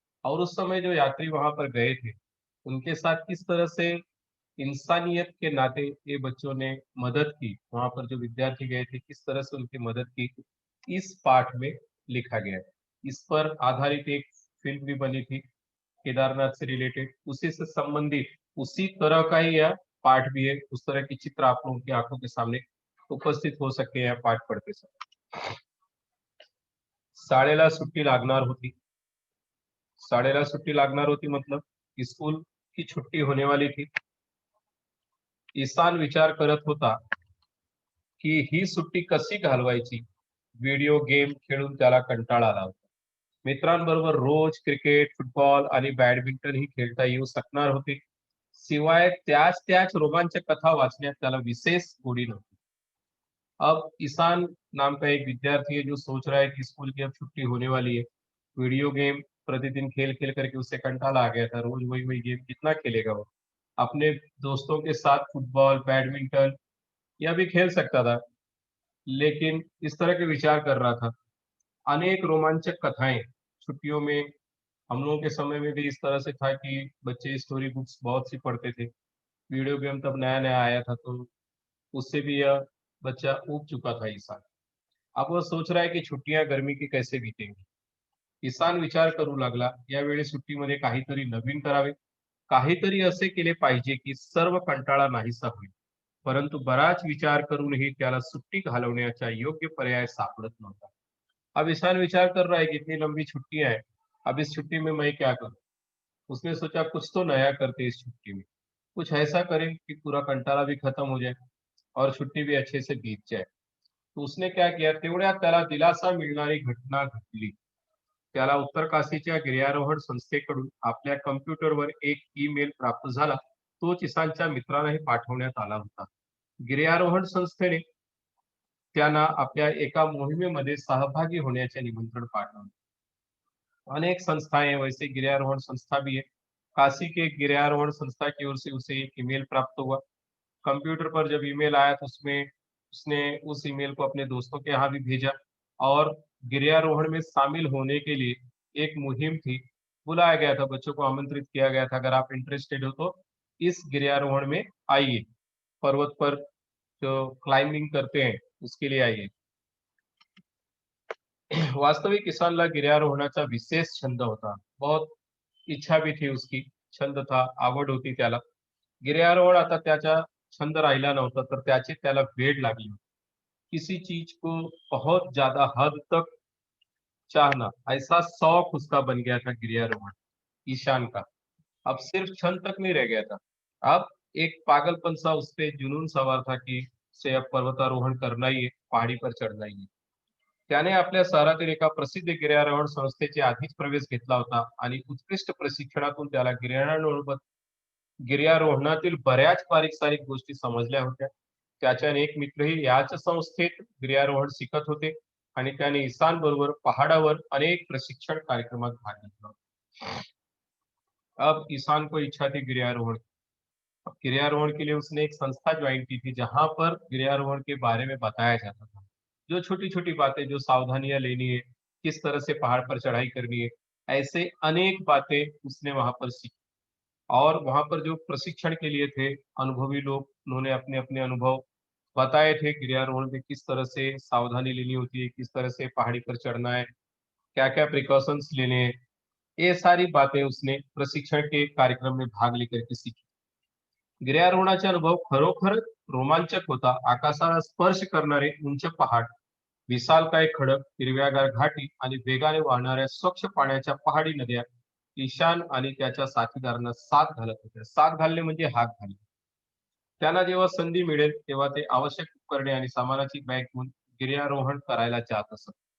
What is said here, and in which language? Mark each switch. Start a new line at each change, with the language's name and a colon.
Hindi: और उस समय जो यात्री वहां पर गए थे उनके साथ किस तरह से इंसानियत के नाते ये बच्चों ने मदद की, वहां पर जो विद्यार्थी गए थे किस तरह से उनकी मदद की, इस पाठ में लिखा गया है। इस पर आधारित एक फिल्म भी बनी थी केदारनाथ से रिलेटेड, उसी से संबंधित उसी तरह का ही यह पाठ भी है। उस तरह की चित्र आप लोगों की आंखों के सामने उपस्थित हो सकते हैं पाठ पढ़ते समय।
Marathi: शाळेला सुट्टी लागणार होती। शाळेला सुट्टी लागणार होती
Hindi: मतलब स्कूल की छुट्टी होने वाली थी।
Marathi: ईशान विचार करत होता की ही सुट्टी कशी घालवायची। व्हिडिओ गेम खेळून त्याला कंटाळा आला होता। मित्रांबरोबर रोज क्रिकेट, फुटबॉल आणि बॅडमिंटन ही खेळता येऊ शकणार होते, शिवाय त्याच त्याच रोमांचक कथा वाचण्यात त्याला विशेष गोडी नव्हती।
Hindi: अब ईशान नाम का एक विद्यार्थी है जो सोच रहा है कि स्कूल की अब छुट्टी होने वाली है। वीडियो गेम प्रतिदिन खेल खेल करके उससे कंटाला आ गया था, रोज वही वही गेम कितना खेलेगा वो। अपने दोस्तों के साथ फुटबॉल, बैडमिंटन यह भी खेल सकता था, लेकिन इस तरह के विचार कर रहा था। अनेक रोमांचक कथाएं छुट्टियों में, हम लोगों के समय में भी इस तरह से था कि बच्चे स्टोरी बुक्स बहुत सी पढ़ते थे। वीडियो गेम तब नया नया आया था, तो उससे भी यह बच्चा ऊब चुका था ईशान। अब वह सोच रहा है की छुट्टियां गर्मी की कैसे बीतेंगी।
Marathi: ईशान विचार करू लागला, यावेळी सुट्टीमध्ये काहीतरी नवीन करावे, काहीतरी असे केले पाहिजे की सर्व कंटाळा नाहीसा होईल। परंतु बराच विचार करूनही त्याला सुट्टी घालवण्याचा योग्य पर्याय सापडत नव्हता।
Hindi: अब ईशान विचार कर रहा है कि इतनी लंबी छुट्टियां हैं, अब इस छुट्टी में मैं क्या करूं। उसने सोचा कुछ तो नया करते इस छुट्टी में, कुछ ऐसा करें कि पूरा कंटाळा भी खत्म हो जाए और छुट्टी भी अच्छे से बीत जाए। तो उसने क्या किया,
Marathi: तेवढ्यात त्याला दिलासा मिळणारी घटना घडली। त्याला उत्तरकाशीच्या गिर्यारोहण संस्थेकडून आपल्या कम्प्युटरवर एक ईमेल प्राप्त झाला। तो ईशानच्या मित्रालाही पाठवण्यात आला होता। गिर्यारोहण संस्थेने त्यांना आपल्या एका मोहिमेमध्ये सहभागी होण्याचे निमंत्रण पाठवले।
Hindi: अनेक संस्थाएं हैं, वैसे गिरियारोहण संस्था भी है। काशी के गिरियारोहण संस्था की ओर से उसे एक ईमेल प्राप्त हुआ। कंप्यूटर पर जब ईमेल आया तो उसमें उसने उस ईमेल को अपने दोस्तों के यहाँ भी भेजा और गिरियारोहण में शामिल होने के लिए एक मुहिम थी। बुलाया गया था, बच्चों को आमंत्रित किया गया था, अगर आप इंटरेस्टेड हो तो इस गिरियारोहण में आइए, पर्वत पर जो क्लाइंबिंग करते हैं उसके लिए आइए।
Marathi: वास्तविक किसानला गिर्यारोहणाचा विशेष छंद होता.
Hindi: बहुत इच्छा भी थी उसकी, छंद था,
Marathi: आवड होती त्याला. गिर्यारोहण आता त्याचा छंद राहिला नव्हता, तर त्याची त्याला वेड लागली.
Hindi: किसी चीज को बहुत ज्यादा हद तक चाहना, ऐसा शौक उसका बन गया था गिर्यारोहण, ईशान का. अब सिर्फ छंद तक नहीं रह गया था. अब एक पागलपन सा उस पे जुनून सवार था की उसे अब पर्वतारोहण करना ही है, पहाड़ी पर चढना ही है. त्याने आपल्या शहरातील एका प्रसिद्ध गिर्यारोहण संस्थेचे आधीच प्रवेश घेतला होता आणि उत्कृष्ट प्रशिक्षणातून त्याला गिर्यारोहणातील बऱ्याच बारीक-सारीक गोष्टी समजल्या होत्या. त्याचे अनेक मित्रही याच संस्थेत गिर्यारोहण शिकत होते आणि त्याने इसान बरोबर पहाडावर अनेक प्रशिक्षण कार्यक्रमात भाग घेतला. अब ईशान को इच्छा थी गिर्यारोहण. गिर्यारोहण के लिए उसने एक संस्था ज्वाइन की थी जहां पर गिर्यारोहण के बारे में बताया जाता था. जो छोटी-छोटी बातें, जो सावधानियां लेनी है, किस तरह से पहाड़ पर चढ़ाई करनी है, ऐसे अनेक बातें उसने वहां पर सीखी. और वहां पर जो प्रशिक्षण के लिए थे अनुभवी लोग, उन्होंने अपने-अपने अनुभव बताए थे गिर्यारोहण में किस तरह से सावधानी लेनी होती है, किस तरह से पहाड़ी पर चढ़ना है, क्या-क्या प्रिकॉशंस लेने हैं. ये सारी बातें उसने प्रशिक्षण के कार्यक्रम में भाग लेकर के सीखी.
Marathi: गिर्यारोहणाचा अनुभव खरोखर रोमांचक होता. आकाशाला स्पर्श करणारे उंच पहाड, विशालकाय खडक, हिरव्यागार घाटी आणि वेगाने वाहणाऱ्या स्वच्छ पाण्याच्या पहाडी नद्या ईशान आणि त्याच्या साथीदारांना साथ घालत होत्या. साथ घालणे म्हणजे हात घालणे. त्यांना जेव्हा संधी मिळेल तेव्हा ते आवश्यक उपकरणे आणि सामानाची बॅग घेऊन गिर्यारोहण करायला जात असत.